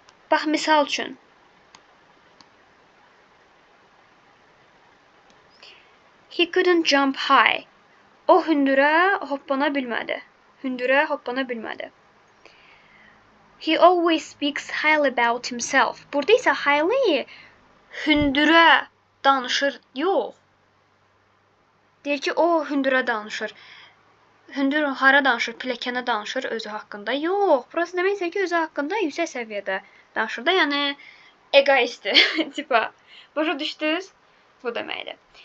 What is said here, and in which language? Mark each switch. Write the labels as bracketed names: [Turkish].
[Azerbaijani] Bax, misal üçün. [English] He couldn't jump high. [Azerbaijani] O hündürə hoppana bilmədi. Hündürə hoppana bilmədi. [English] He always speaks highly about himself. [Azerbaijani] Burada isə highly hündürə danışır. Yox. Deyir ki, o hündürə danışır. Hündür hara danışır? Pilləkənə danışır özü haqqında. Yox. Burası deməksə ki, özü haqqında yüksək səviyyədə danışır da. Yəni, egoistdir. Tipa. Başa düşdünüz? Bu deməkdir.